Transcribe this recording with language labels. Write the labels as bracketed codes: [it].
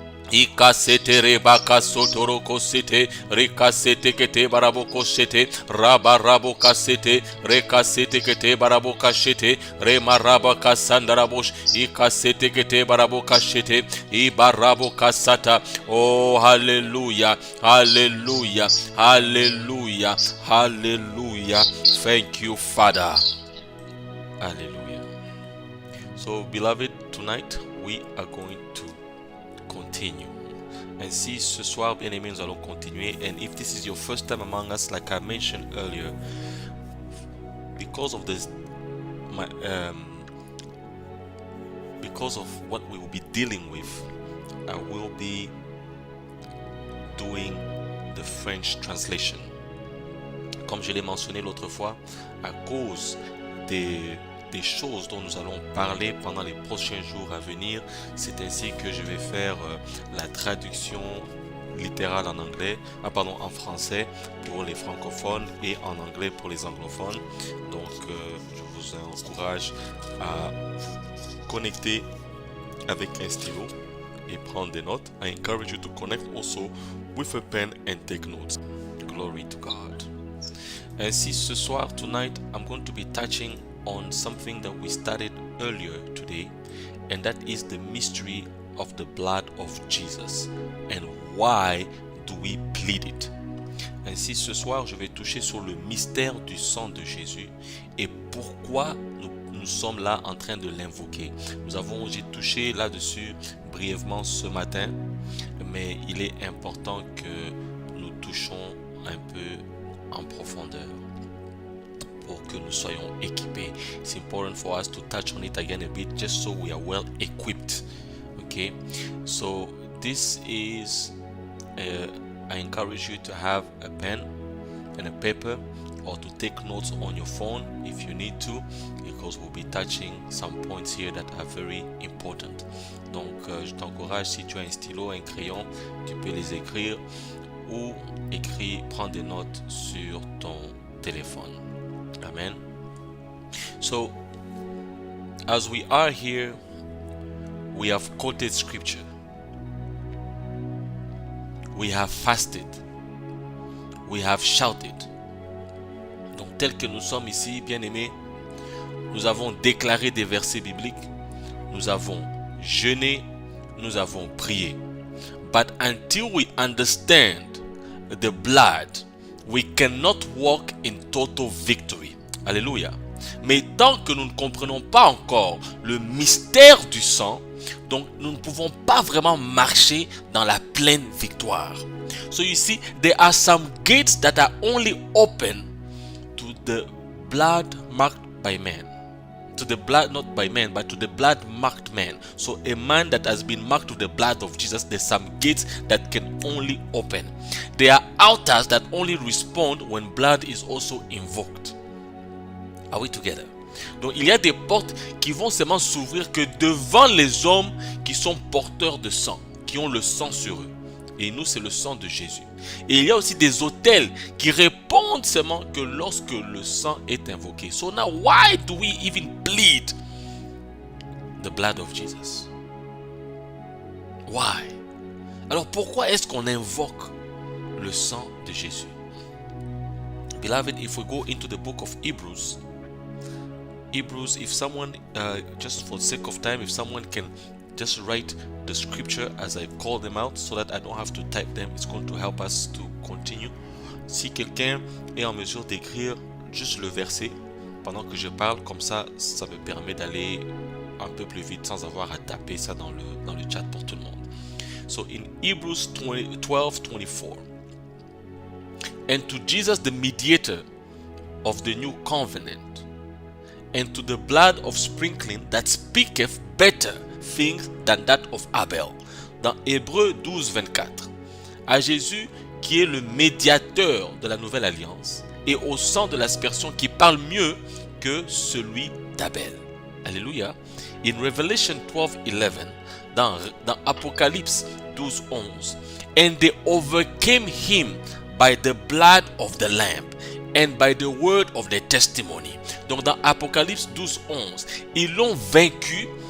[en] Ikasete rebaka sotoroko sete rekasete kete baraboko sete rabarabo sete rekasete kete baraboko sete remarabaka sandarabosh ikasete kete baraboko sete ibarabo sata. Oh, hallelujah, hallelujah, hallelujah, hallelujah. Thank you, Father. Hallelujah. So, beloved, tonight we are going to continue. [fr] Ainsi, ce soir, bien-aimés, nous allons continuer. [en] And if this is your first time among us, like I mentioned earlier, because of this, because of what we will be dealing with, I will be doing the French translation. [fr] Comme je l'ai mentionné l'autre fois, à cause des choses dont nous allons parler pendant les prochains jours à venir, c'est ainsi que je vais faire la traduction littérale en anglais, en français pour les francophones et en anglais pour les anglophones. Donc je vous encourage à vous connecter avec un stylo et prendre des notes. [en] I encourage you to connect also with a pen and take notes. Glory to God. [fr] Ainsi, ce soir, [en] tonight, I'm going to be touching on something that we started earlier today, and that is the mystery of the blood of Jesus and why do we plead it. [fr] Ainsi, ce soir, je vais toucher sur le mystère du sang de Jésus et pourquoi nous sommes là en train de l'invoquer. J'ai touché là-dessus brièvement ce matin, mais il est important que nous touchons un peu en profondeur pour que nous soyons équipés. [en] It's important for us to touch on it again a bit just so we are well equipped. Okay, so this is I encourage you to have a pen and a paper or to take notes on your phone if you need to, because we'll be touching some points here that are very important. [fr] Donc je t'encourage, si tu as un stylo, un crayon, tu peux les écrire ou prendre des notes sur ton téléphone. [en] Amen. So, as we are here, we have quoted scripture. We have fasted. We have shouted. [fr] Donc, tel que nous sommes ici, bien-aimés, nous avons déclaré des versets bibliques. Nous avons jeûné. Nous avons prié. [en] But until we understand the blood, we cannot walk in total victory. [fr] Alléluia. Mais tant que nous ne comprenons pas encore le mystère du sang, donc nous ne pouvons pas vraiment marcher dans la pleine victoire. [en] So you see, there are some gates that are only open to the blood marked by man. To the blood, not by man, but to the blood marked man. So a man that has been marked with the blood of Jesus, there's some gates that can only open. There are altars that only respond when blood is also invoked. Are we together? [fr] Donc il y a des portes qui vont seulement s'ouvrir que devant les hommes qui sont porteurs de sang, qui ont le sang sur eux. Et nous, c'est le sang de Jésus. Et il y a aussi des autels qui répondent seulement que lorsque le sang est invoqué. [en] So now, why do we even plead the blood of Jesus? Why? [fr] Alors pourquoi est-ce qu'on invoque le sang de Jésus? [en] Beloved, if we go into the book of Hebrews, if someone, just for the sake of time, if someone can just write the scripture as I call them out so that I don't have to type them, it's going to help us to continue. [fr] Si quelqu'un est en mesure d'écrire juste le verset pendant que je parle, comme ça, ça me permet d'aller un peu plus vite sans avoir à taper ça dans le chat pour tout le monde. [en] So in Hebrews 12:24, and to Jesus the mediator of the new covenant, and to the blood of sprinkling that speaketh better things than that of Abel. [fr] Dans Hébreux 12:24, à Jésus qui est le médiateur de la nouvelle alliance et au sang de l'aspersion qui parle mieux que celui d'Abel. [en] Alléluia. In Revelation 12:11, [fr] dans Apocalypse 12:11, [en] and they overcame him by the blood of the Lamb and by the word of their testimony. [fr] Donc dans Apocalypse 12:11, ils l'ont vaincu